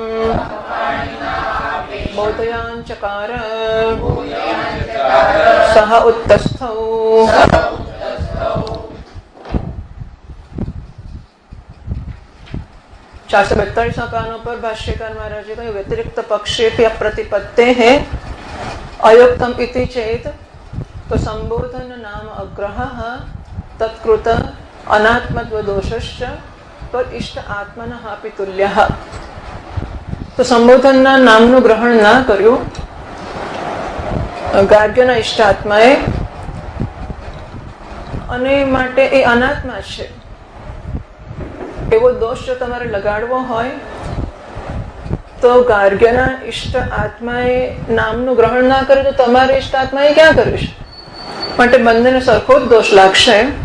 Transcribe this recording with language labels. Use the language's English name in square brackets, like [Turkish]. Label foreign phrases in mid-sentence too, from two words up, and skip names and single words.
[Sanskrit] बोधयाञ्चकार सः उत्तस्थौ [Hindi] चार सौ 42 पानों पर भाष्यकार महाराज जी का [Sanskrit] व्यतिरिक्त पक्षे अप्रतिपत्ते है अयुक्तम इति चेत तो संबोधन नाम अग्रहः तत्कृत अनात्मत्व दोषश्च पर इष्ट आत्मनः अपि तुल्यः. [Gujarati] तो संबोधनના નામનું ગ્રહણ ના કર્યું ગાર્ગ્યના ઇષ્ટ આત્માએ અને માટે એ અનાત્મા છે એવો દોષ જો તમારે લગાડવો હોય તો ગાર્ગ્યના ઇષ્ટ આત્માએ નામનું ગ્રહણ ના કર્યું તો તમારે ઇષ્ટ આત્માએ ક્યાં કર્યું છે માટે બંનેને સરખો જ દોષ લાગશે.